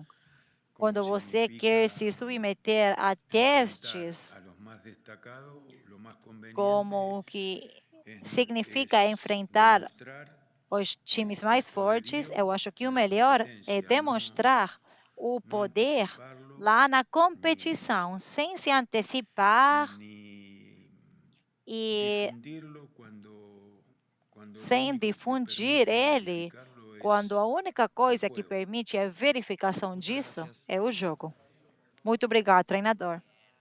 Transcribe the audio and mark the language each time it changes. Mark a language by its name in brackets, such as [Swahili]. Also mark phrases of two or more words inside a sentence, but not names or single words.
[Portuguese] Quando você quer se submeter a testes, como o que significa enfrentar os times mais fortes, eu acho que o melhor é demonstrar o poder lá na competição, sem se antecipar [Spanish] ni [Portuguese] e [Spanish] difundirlo cuando lo [Portuguese] sem [Spanish] único que [Portuguese] difundir [Spanish] permite [Portuguese] ele, [Spanish] verificarlo [Portuguese] quando a [Spanish] es [Portuguese] única coisa [Spanish] el [Portuguese] que [Spanish] juego. [Portuguese] permite a verificação [Spanish] Muchas [Portuguese] disso [Spanish] gracias. [Portuguese] é o jogo. Muito obrigado, treinador.